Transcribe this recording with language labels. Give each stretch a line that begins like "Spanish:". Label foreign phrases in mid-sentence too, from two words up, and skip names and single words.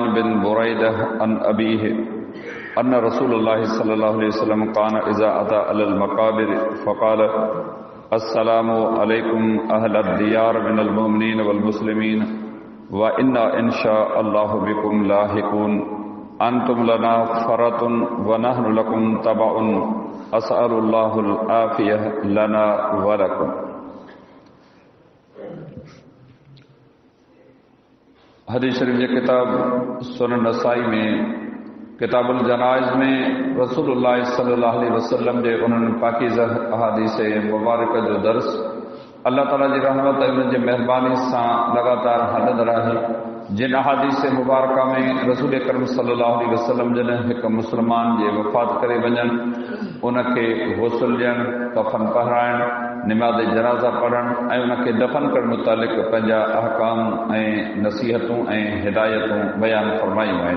Arabic: بن بريدة عن أبيه أن رسول الله صلى الله عليه وسلم كان إذا أتى على المقابر فقال السلام عليكم أهل الديار من المؤمنين والمسلمين وإنا إن شاء الله بكم لاحقون أنتم لنا فرط ونحن لكم تبع أسأل الله العافية لنا ولكم.
Sindhi: हदीस शरीफ की किताब सुनन नसाई में किताबुल जनाइज़ में रसूलुल्लाह
Arabic: صلى الله عليه وسلم
Sindhi: जे उन्हनि पाकीज़ा अहादीस मुबारक जो दर्स अल्लाह ताला जी रहमत ऐं उनजी महिरबानी सां लगातार हलंदड़ आहे। जिन अहादीस मुबारक में रसूल करम
Arabic: صلى الله عليه وسلم
Sindhi: जन हिक मुस्लमान जे वफ़ात करे वञनि उनखे गुस्ल ॾियणु, कफ़न पहिराइणु, निमाज़ जनाज़ा पढ़णु ऐं उनखे दफ़न करण मुतालिक़ पंहिंजा अहकाम ऐं नसीहतूं ऐं हिदायतूं बयान फरमायूं आहिनि।